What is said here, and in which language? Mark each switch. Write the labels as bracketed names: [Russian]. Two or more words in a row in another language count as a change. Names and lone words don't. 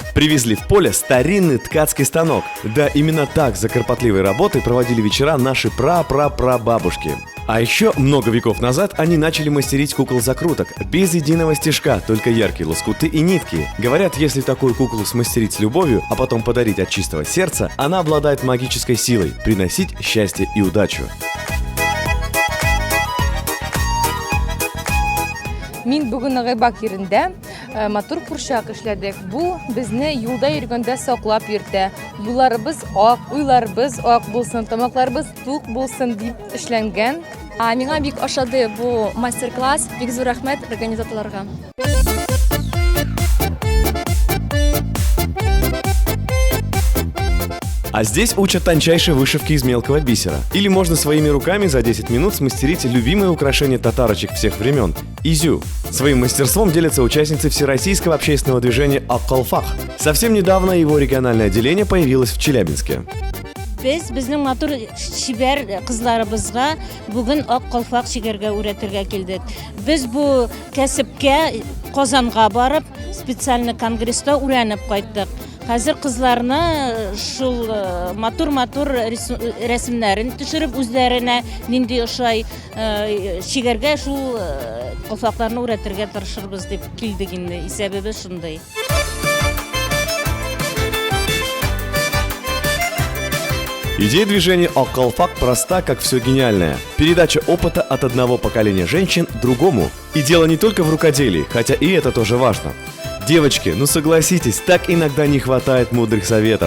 [Russian] Привезли в поле старинный ткацкий станок. Да, именно так за кропотливой работой проводили вечера наши пра-пра-пра-бабушки. А еще много веков назад они начали мастерить кукол-закруток без единого стежка, только яркие лоскуты и нитки. Говорят, если такую куклу смастерить с любовью, а потом подарить от чистого сердца, она обладает магической силой приносить счастье и удачу. [Tatar] Мин бүген Нагайбак yerində матур курчак эшләдек. Бу безне юлда йөргәндә саклап йөртә. Юлларыбыз ак, уйларыбыз ак булсын, тамакларыбыз тук булсын дип эшләнгән. Миңа бик ошады бу мастер-класс. Бик зур рәхмәт организаторларга. [Russian] А здесь учат тончайшей вышивки из мелкого бисера. Или можно своими руками за 10 минут смастерить любимое украшение татарочек всех времен – изю. Своим мастерством делятся участницы всероссийского общественного движения «Ак-Калфах». Совсем недавно его региональное отделение появилось в Челябинске. [Tatar] Безнең матур шибәр кызларыбызга бүген ак калфак шигәргә үрәтергә килдек. Без бу кәсепкә Казанга барып, специаль конгресста үрәнеп кайттык. Хәзер кызларны шул матур рәсемнәрен төшереп үзләренә нинди ошай шигәргә шул колфакларны өйрәтергә тырышырбыз дип килдек инде. Исәбебез шундый. [Russian] Идея движения «Ак-колфак» проста, как все гениальное. Передача опыта от одного поколения женщин другому. И дело не только в рукоделии, хотя и это тоже важно. Девочки, ну согласитесь, так иногда не хватает мудрых советов.